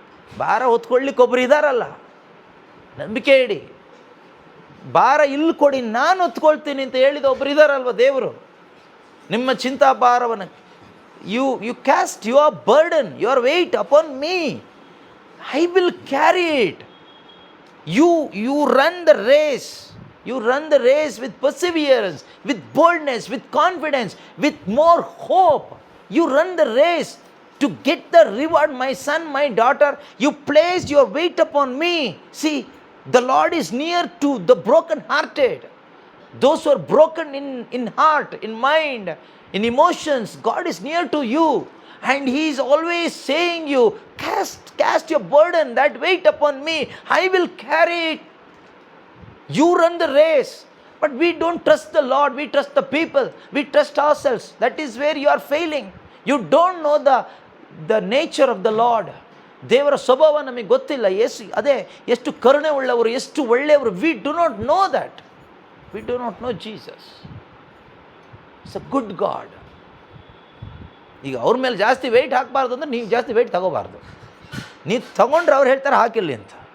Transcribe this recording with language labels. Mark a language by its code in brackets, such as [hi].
[kn] ಭಾರ ಹೊತ್ಕೊಳ್ಳಿಕ್ಕೆ ಒಬ್ಬರು ಇದ್ದಾರಲ್ಲ, ನಂಬಿಕೆ ಇಡಿ. ಭಾರ ಇಲ್ಲಿ ಕೊಡಿ, ನಾನು ಹೊತ್ಕೊಳ್ತೀನಿ ಅಂತ ಹೇಳಿದ ಒಬ್ಬರು ಇದ್ದಾರಲ್ವ ದೇವರು. ನಿಮ್ಮ ಚಿಂತಾ ಭಾರವನ್ನು [en] You cast your burden, your weight upon me, I will carry it. You run the race. You run the race with perseverance, with boldness, with confidence, with more hope. You run the race to get the reward. My son, my daughter, you place your weight upon me. See, the Lord is near to the broken-hearted. Those who are broken in heart, in mind, in emotions, God is near to you. And He is always saying you, cast your burden, that weight upon me. I will carry it. You run the race, but we don't trust the Lord, we trust the people, we trust ourselves. That is where you are failing. You don't know the nature of the Lord. [kn] ದೇವರ ಸ್ವಭಾವ ನಮಗೆ ಗೊತ್ತಿಲ್ಲ. ಅದೇ ಎಷ್ಟು ಕರುಣೆ ಉಳ್ಳವರು, ಎಷ್ಟು ಒಳ್ಳೆಯವರು. [en] We do not know that. We do not know Jesus. It's a good god. [kn] ಈಗ ಅವ್ರ ಮೇಲೆ ಜಾಸ್ತಿ ವೆಯ್ಟ್ ಹಾಕಬಾರ್ದು ಅಂದರೆ ನೀವು ಜಾಸ್ತಿ ವೆಯ್ಟ್ ತಗೋಬಾರ್ದು. ನೀವು ತಗೊಂಡ್ರೆ ಅವ್ರು ಹೇಳ್ತಾರೆ ಹಾಕಿರಲಿ ಅಂತ.